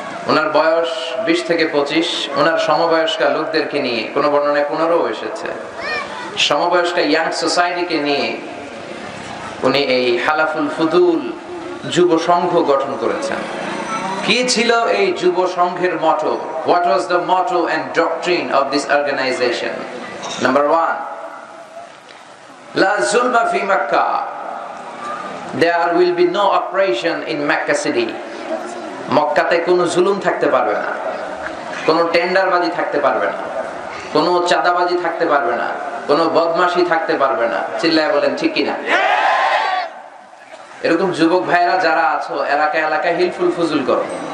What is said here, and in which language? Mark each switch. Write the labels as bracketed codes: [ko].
[bn] ওনার বয়স 20 থেকে 25, ওনার সমবয়স্কা লোকদেরকে নিয়ে, কোন বর্ণনায় 15 এসেছে, সমবয়স্কা ইয়াং সোসাইটিকে নিয়ে উনি এই হালাফুল ফুদুল যুব সংঘ গঠন করেছেন। কি ছিল এই যুব সংঘের মটো? [en] What was the motto and doctrine of this organization? Number 1, [ar] La zulma fi Makkah. [en] There will be no oppression in Mecca city. [bn] মক্কাতে কোনো জুলুম থাকতে পারবে না, কোনো টেন্ডারবাজি থাকতে পারবে না, কোনো চাঁদাবাজি থাকতে পারবে না, কোনো বদমাশি থাকতে পারবে না। চিল্লায় বলেন ঠিক কিনা? এরকম যুবক ভাইরা যারা আছো, এলাকায় এলাকায় হিলফুল ফুজুল করো।